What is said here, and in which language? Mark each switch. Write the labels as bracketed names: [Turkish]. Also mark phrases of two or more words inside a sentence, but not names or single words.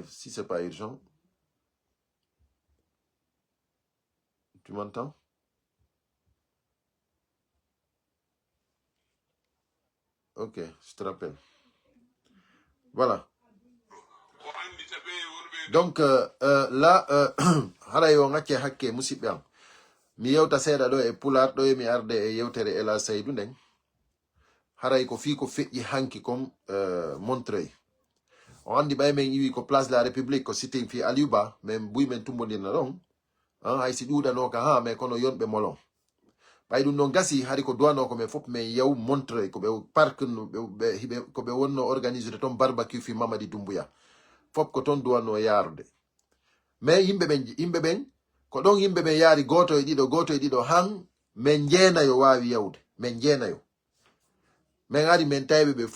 [French] Si ce n'est pas urgent. Tu m'entends? Ok, je te rappelle. Voilà. Donc, là, [Fula] harayo ngake hakke musibyan. Mi yewta seeda do e pular do mi arde e yewtere Ela Seydou nden. Haray ko fi ko feƴƴi hanki kom Montreuil. On andi bay men yiwi ko place de la République ko sitting fi Aliouba men buy men tumbodina don. Hay si ɗuɗano ka ha mais kono yonɓe molon. Bay ɗum non gasi hari ko duwano ko men fof men yew Montreuil ko ɓe parc ko ɓe wonno organiser ton barbecue fi Mamadi Doumbouya. Fop ko ton duwano yarude. Mais yimɓe ɓen ko ɗon yimɓe ɓen yaari goto e ɗiɗo han men jeenayo wawi yawde men jeenayo men ari men tawiɓe ɓe